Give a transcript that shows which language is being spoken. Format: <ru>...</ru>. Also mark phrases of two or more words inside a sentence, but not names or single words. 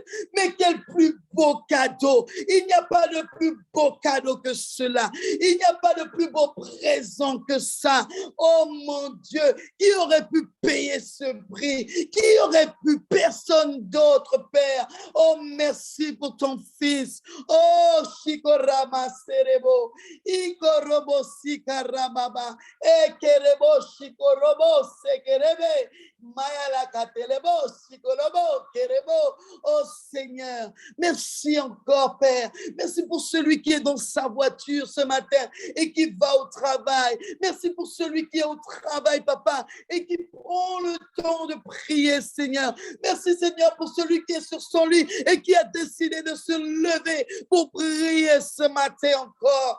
<fr>Mais quel plus beau cadeau! Il n'y a pas de plus beau cadeau que cela. Il n'y a pas de plus beau présent que ça. Oh mon Dieu, qui aurait pu payer ce prix? Qui aurait pu? Personne d'autre, Père. Oh, merci pour ton Fils. Oh, Shikorama Serebo, Ikorobo Sikarababa, Ekerebo Shikorobo Sekerebe, Mayala Katelebo Shikorobo Kerebo. Oh Seigneur, merci encore, Père. Merci pour celui qui est dans sa voiture ce matin et qui va au travail. Merci pour celui qui est au travail, papa, et qui prend le temps de prier, Seigneur. Merci, Seigneur, pour celui qui est sur son lit et qui a décidé de se lever pour prier ce matin encore.</fr>